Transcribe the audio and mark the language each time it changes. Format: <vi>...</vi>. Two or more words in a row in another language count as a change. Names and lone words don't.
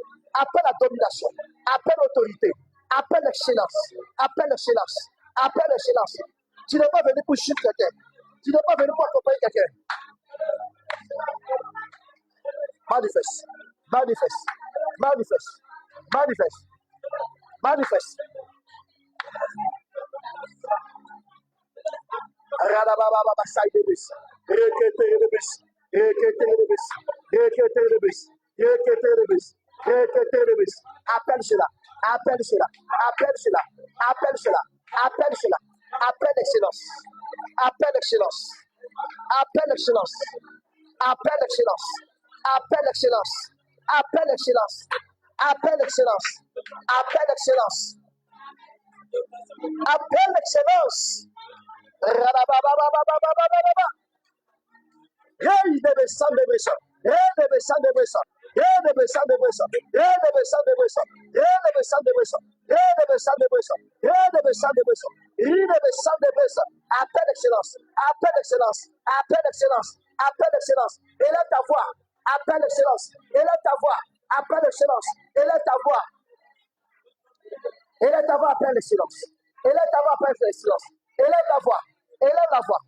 <fr>Appelle la domination. Appelle l'autorité. Appelle l'excellence. Appelle l'excellence. Appelle l'excellence. Tu n'es pas venu pour chuter quelqu'un. Tu n'es pas venu pour accompagner quelqu'un. Manifeste. Manifeste. Manifeste. Manifeste. Manifeste. Radababa Saidebis. Reketerebis. Reketerebis. Reketerebis. Reketerebis. Reketerebis. Appelle cela. Appelle cela. Appelle cela. Appelle cela. Appelle cela. Appelle l'excellence. Appelle l'excellence. Appelle l'excellence. Appelle l'excellence. Appelle l'excellence. Appelle l'excellence. Appelle l'excellence. Appelle l'excellence. Appelle l'excellence. Radababababababababa. Hey, de besan de besan. Hey, de besan de besan. Hey, de besan de besan. Hey, de besan de besan. Hey, de besan de besan. Hey, de besan de besan. Hey, de besan de besan. Hey, de besan de besan. Appelle l'excellence. Appelle l'excellence. Appelle l'excellence. Appelle l'excellence. Élève ta voix. Appelle l'excellence. Élève ta voix. Appelle l'excellence. Élève ta voix. Élève ta voix. Appelle l'excellence. Élève ta voix. Appelle l'excellence. Élève ta voix. Élève la voix.</fr>